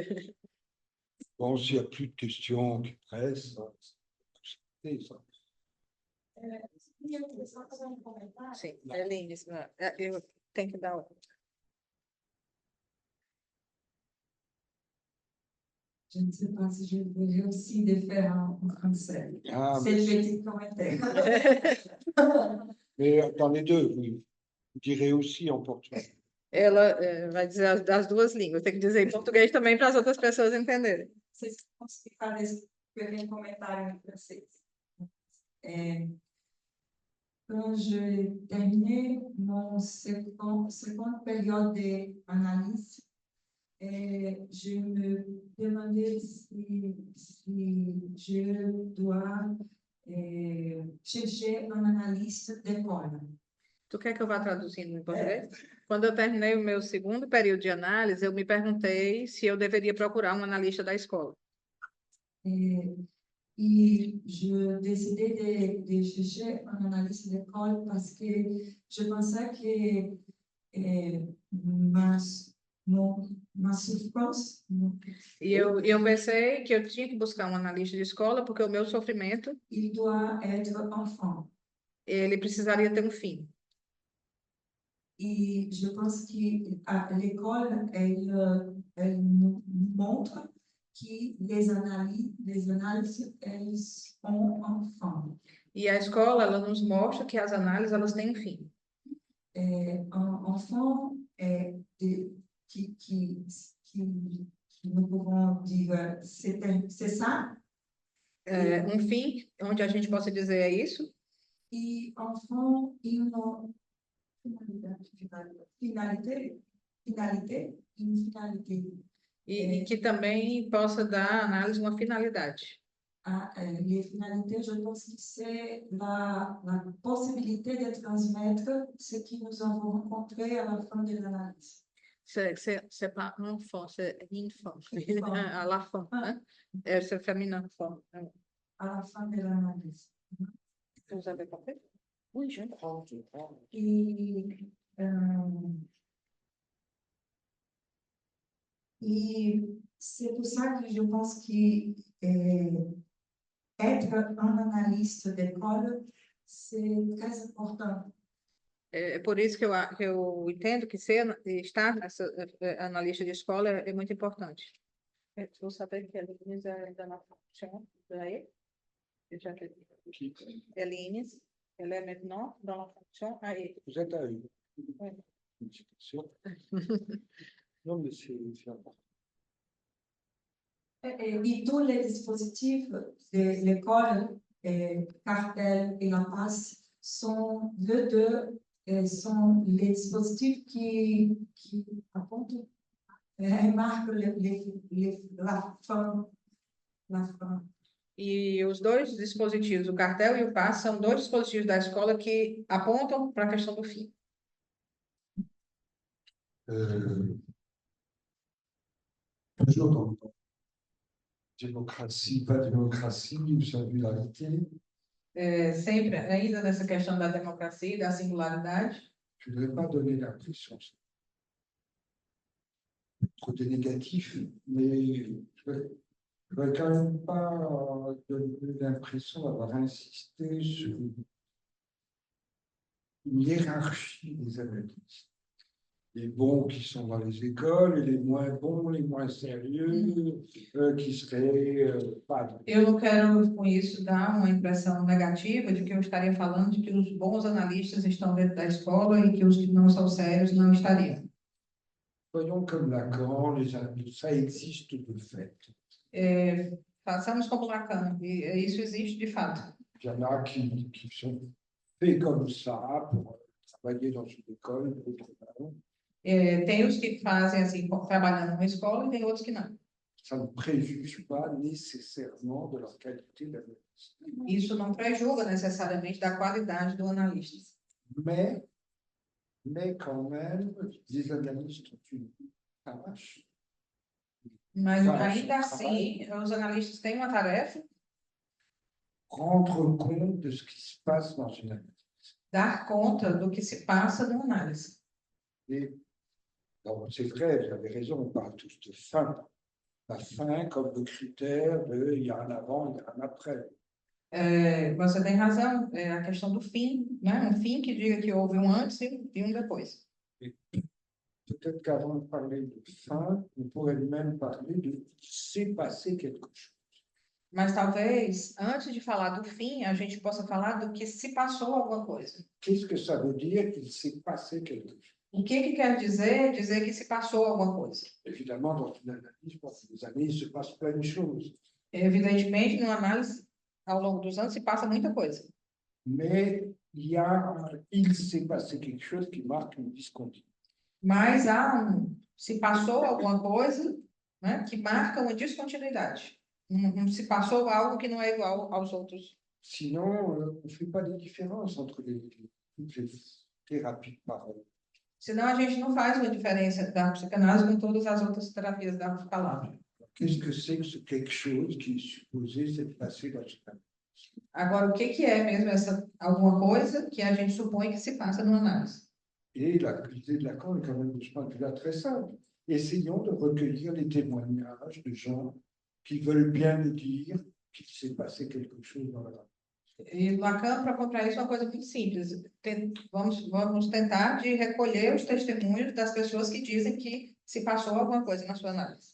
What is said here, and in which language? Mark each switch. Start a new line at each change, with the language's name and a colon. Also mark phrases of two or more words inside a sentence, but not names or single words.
French: Bon, s'il n'y a plus de questions qui pressent, c'est ça.
Portuguese: Só fazer um comentário. Sim, Eline, eu tenho que dar.
French: Je ne sais pas si je vais réussir de faire en français. Ah, C'est le petit commentaire. mais dans les deux, vous direz aussi en portugais.
Portuguese: Ela vai dizer das duas línguas, tem que dizer em português também para as outras pessoas entenderem. Vocês conseguem escrever um comentário em francês.
French: Quand je terminais mon seconde période d'analyse, je me demandais si je dois chercher un analyste d'école.
Portuguese: Tu quer que eu vá traduzindo em português? Quando eu terminei o meu segundo período de análise, eu me perguntei se eu deveria procurar um analista da escola.
French: Et je décidais de chercher un analyste d'école parce que je pensais que ma souffrance.
Portuguese: E eu pensei que eu tinha que buscar um analista de escola porque o meu sofrimento,
French: Il doit être enfant.
Portuguese: ele precisaria ter um fim.
French: Et je pense qu'à l'école, elle nous montre que les analyses, elles ont un fin.
Portuguese: E a escola, ela nos mostra que as análises, elas têm um fim.
French: Un enfant qui nous pouvons dire, c'est ça.
Portuguese: Um fim onde a gente possa dizer é isso.
French: Et enfant, une finalité.
Portuguese: E que também possa dar à análise uma finalidade.
French: Les finalités, je pense que c'est la possibilité de transmettre ce que nous avons rencontré à la fin de l'analyse. C'est pas enfant, c'est infant. À la fin, hein? C'est féminin, enfant. À la fin de l'analyse. Vous avez compris? Oui, je crois. Et c'est pour ça que je pense que être un analyste d'école, c'est très important.
Portuguese: É por isso que eu entendo que estar analista de escola é muito importante.
French: Vous savez qu'elle est dans la fonction d'AE, déjà que Qui- Eline, elle est maintenant dans la fonction AE. Vous êtes à eux. Oui. C'est sûr. Non, mais c'est important. Et tous les dispositifs de l'école, Cartel et La Passe, sont sont les dispositifs qui remarquent la fin.
Portuguese: E os dois dispositivos, o cartel e o passe, são dois dispositivos da escola que apontam para a questão do fim.
French: Toujours dans démocratie, pas démocratie, singularité.
Portuguese: Sempre, ainda nessa questão da democracia e da singularidade,
French: Je ne voudrais pas donner l'impression trop de négatif, mais je ne voudrais quand même pas donner l'impression d'avoir insisté sur une hiérarchie des analystes. Les bons qui sont dans les écoles et les moins bons, les moins sérieux, qui seraient pas.
Portuguese: eu não quero com isso dar uma impressão negativa de que eu estaria falando de que os bons analistas estão dentro da escola e que os que não são sérios não estariam.
French: Voyons comme Lacan, ça existe de fait.
Portuguese: Façamos como Lacan, e isso existe de fato.
French: Il y en a qui sont faits comme ça pour travailler dans une école, d'autres non.
Portuguese: Tem os que fazem assim, trabalhando numa escola, e tem outros que não.
French: Ça ne préjuge pas nécessairement de leur qualité d'analyste.
Portuguese: Isso não prejulga necessariamente da qualidade do analista.
French: Mais quand même, les analystes ont une tâche.
Portuguese: Mas Faz ainda o assim, os analistas têm uma tarefa,
French: Rendre compte de ce qui se passe dans une analyse.
Portuguese: dar conta do que se passa no análise.
French: Et donc, c'est vrai, vous avez raison, on parle tous de fin. La fin comme le critère de il y a un avant, il y a un après.
Portuguese: Você tem razão, a questão do fim, né? Um fim que diga que houve um antes e um depois.
French: Peut-être qu'avant de parler de fin, on pourrait même parler de s'est passé quelque chose.
Portuguese: Mas talvez, antes de falar do fim, a gente possa falar do que se passou alguma coisa.
French: Qu'est-ce que ça veut dire qu'il s'est passé quelque chose?
Portuguese: O que quer dizer que se passou alguma coisa?
French: Évidemment, dans une analyse, pendant des années, il se passe plein de choses.
Portuguese: Evidentemente, numa análise, ao longo dos anos, se passa muita coisa.
French: Mais il s'est passé quelque chose qui marque une discontinuité.
Portuguese: Mas se passou alguma coisa, né, que marca uma descontinuidade. Se passou algo que não é igual aos outros.
French: Sinon, on ne fait pas de différence entre toutes les thérapies de parole.
Portuguese: Senão a gente não faz uma diferença da psicanálise com todas as outras terapias da palavra.
French: Qu'est-ce que c'est que ce quelque chose qui est supposé s'être passé dans une analyse?
Portuguese: Agora, o que é mesmo essa alguma coisa que a gente supõe que se passa numa análise?
French: Et l'idée de Lacan est quand même de ce point de vue-là très simple. Essayons de recueillir les témoignages de gens qui veulent bien nous dire qu'il s'est passé quelque chose dans la.
Portuguese: E Lacan, para comprar isso, é uma coisa muito simples. Vamos tentar de recolher os testemunhos das pessoas que dizem que se passou alguma coisa na sua análise.